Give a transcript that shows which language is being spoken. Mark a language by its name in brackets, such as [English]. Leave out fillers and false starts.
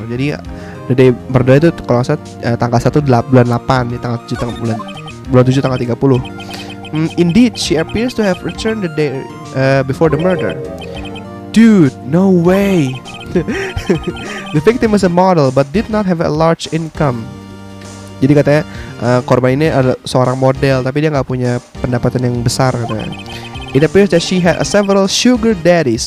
[Indonesian] Jadi [English] the day murder [Indonesian] itu kalau nggak salah tanggal 1 bulan 8 di tanggal 7 bulan 7 tanggal 30. [English] Indeed, she appears to have returned the day before the murder. Dude, no way. The victim was a model but did not have a large income. [Indonesian] Jadi katanya korban ini adalah seorang model tapi dia nggak punya pendapatan yang besar katanya. [English] It appears that she had several sugar daddies.